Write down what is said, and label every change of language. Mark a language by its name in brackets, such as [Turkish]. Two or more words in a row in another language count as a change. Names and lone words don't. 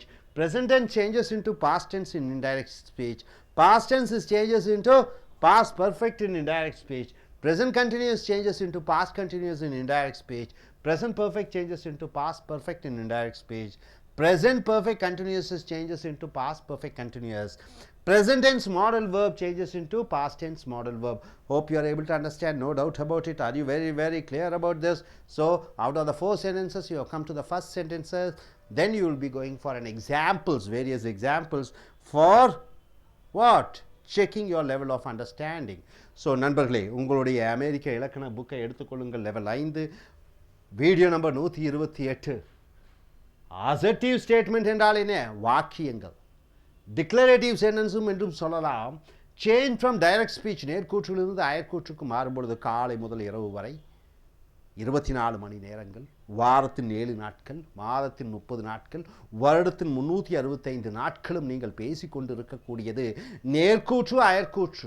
[English] Present tense changes into past tense in indirect speech. Past tense is changes into past perfect in indirect speech. Present continuous changes into past continuous in indirect speech. Present perfect changes into past perfect in indirect speech. Present perfect continuous changes into past perfect continuous. Present tense modal verb changes into past tense modal verb. Hope you are able to understand, no doubt about it. Are you very clear about this? So out of the 4 sentences, you have come to the first sentences. Then you will be going for an examples, various examples for what? Checking your level of understanding. [Tamil] So நண்பர்களே, உங்களுடைய அமெரிக்க இலக்கண புக்கை எடுத்துக்கொள்ளுங்கள். [English] level 5, video number 128. assertive statement [Tamil] என்றால் என்ன? வாக்கியங்கள். [English] declarative sentence [Tamil] என்றும் சொல்லலாம். [English] change from direct speech, [Tamil] நேர்கூற்றிலிருந்து அயற்கூற்றுக்கு மாறும்பொழுது காலை முதல் இரவு வரை 24 மணி நேரங்கள், வாரத்தின் 7 நாட்கள், மாதத்தின் 30 நாட்கள், வருடத்தின் 365 நாட்களும் நீங்கள் பேசிக்கொண்டு இருக்கக்கூடியது நேர்கூற்று அயற்கூற்று.